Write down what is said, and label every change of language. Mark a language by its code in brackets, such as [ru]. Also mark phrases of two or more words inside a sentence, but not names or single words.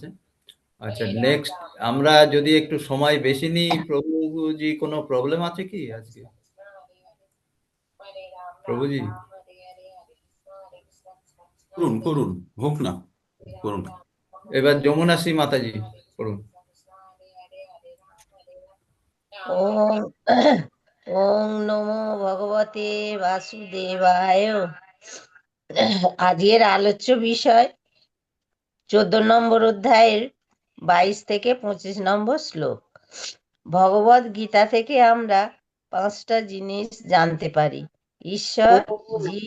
[bn] আচ্ছা, নেক্সট আমরা যদি একটু সময় বেশি নিই, প্রভুজি কোনো প্রবলেম আছে কি আজকে? প্রভুজি করুন করুন, হোক না, করুন। এবার যমুনাশ্রী মাতাজি করুন। [sa] ওম ওম নমো ভগবতে বাসুদেবায়। [bn] আজকের আলোচ্য বিষয় 14 নম্বর অধ্যায়ের 22 থেকে 25 নম্বর শ্লোক। ভগবদ গীতা থেকে আমরা 5টা জিনিস জানতে পারি: ঈশ্বর, জীব,